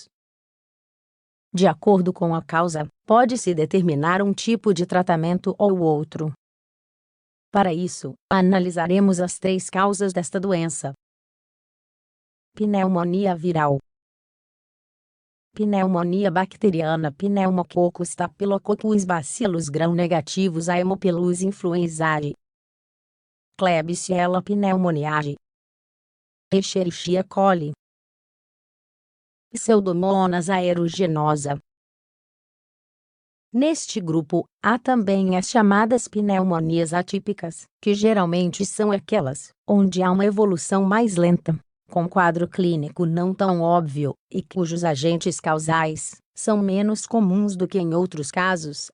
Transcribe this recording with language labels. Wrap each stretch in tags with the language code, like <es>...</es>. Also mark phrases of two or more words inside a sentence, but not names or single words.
<pt>De acordo com a causa, pode-se determinar um tipo de tratamento ou outro. Para isso, analisaremos as 3 causas desta doença. Pneumonia viral. Pneumonia bacteriana. Pneumococcus staphylococcus bacillus gram-negativos. Haemophilus influenzae. Klebsiella pneumoniae. Escherichia coli. Pseudomonas aeruginosa. Neste grupo, há também as chamadas pneumonias atípicas, que geralmente são aquelas onde há uma evolução mais lenta, com quadro clínico não tão óbvio, e cujos agentes causais são menos comuns do que em outros casos.</pt>